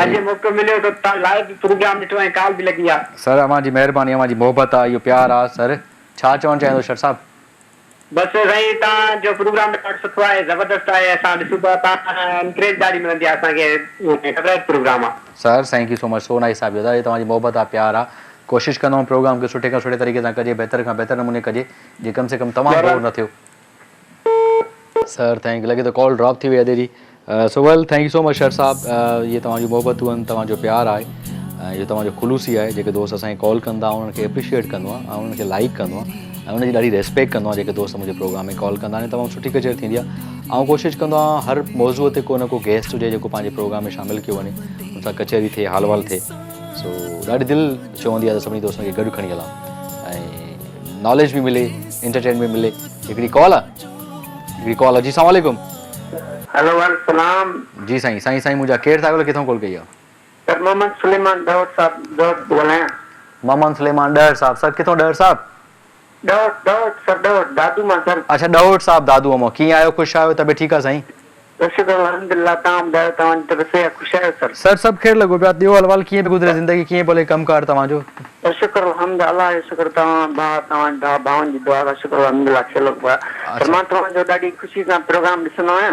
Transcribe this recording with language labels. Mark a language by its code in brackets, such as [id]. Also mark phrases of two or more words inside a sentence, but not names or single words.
[sd] अॼु मौक़ो मिलियो त तव्हां लाइव प्रोग्राम ॾिठो ऐं कॉल बि लॻी आहे। सर अव्हांजी महिरबानी अव्हांजी मोहबत आहे इहो प्यार आहे सर छा चवणु चाहींदो शर साहब? बसि साईं तव्हांजो प्रोग्राम ॾाढो सुठो आहे ज़बरदस्त आहे असां ॾिसूं था तव्हां एनकरेज ॾाढी मिलंदी आहे असांखे [en] favourite programme [sd] आहे। [en] sir thank you so much so nice [sd] साहिबु दादा तव्हांजी मोहबत आहे प्यार आहे कोशिशि कंदो प्रोग्राम खे सुठे खां सुठे तरीक़े सां कजे बहितर खां बहितर नमूने कजे जीअं कम से कम तमामु बोर न थियो। सर थैंक लॻे थो [en] call drop [sd] थी वई आहे दीदी [en] so well thank you so much [sd] शर साहब इहे तव्हांजी मोहबतूं आहिनि तव्हांजो प्यार आहे ऐं इहो तव्हांजो ख़ुलूसी आहे जेके दोस्त असांखे कॉल कंदा उन्हनि खे एप्रिशिएट कंदो आहे ऐं उन्हनि खे लाइक कंदो आहे ऐं उनजी ॾाढी रेस्पेक्ट कंदो आहे जेके दोस्त मुंहिंजे प्रोग्राम में कॉल कंदा आहिनि तमामु सुठी कचेरी थींदी आहे ऐं कोशिशि कंदो आहियां हर मौज़ूअ ते को न को गेस्ट हुजे जेको पंहिंजे प्रोग्राम में शामिलु कयो वञे उन सां कचेरी थिए हाल वाल थिए सो ॾाढी दिलि चवंदी आहे त सभिनी दोस्तनि खे गॾु खणी हलां ऐं नॉलेज बि मिले एंटरटेनमेंट मिले। हिकिड़ी कॉल आहे जी [ar] السلام عليكم. [sd] हेलो वालेकुम जी साईं मुंहिंजा केरु था ॻाल्हायो किथां कॉल कई आहे? सर मोहम्मद सुलेमान डॉट साहब डॉट ॻाल्हायां। मोहम्मद सुलेमान डहर साहब सर किथां डहर साहब? डॉट सर डॉट दादू मां सर। अच्छा डहोट साहब दादू अमो कीअं आहियो ख़ुशि आहियो तबियत ठीकु आहे साईं? [ar] شكر الحمد لله [sd] तव्हां ॿुधायो तव्हांजी तबियत आहे ख़ुशि आहियो सर? सर सभु ख़ैरु लॻो पिया ॿियो हलवाल कीअं पियो गुज़रे ज़िंदगी कीअं भले कमकार तव्हांजो? [ar] شكر الحمد لله [sd] शुक्र तव्हां भाउनि जी दुआ खां [ar] شكر الحمد لله [sd] खेलो पिया पर मां तव्हांजो ॾाढी ख़ुशी सां प्रोग्राम ॾिसंदो आहियां।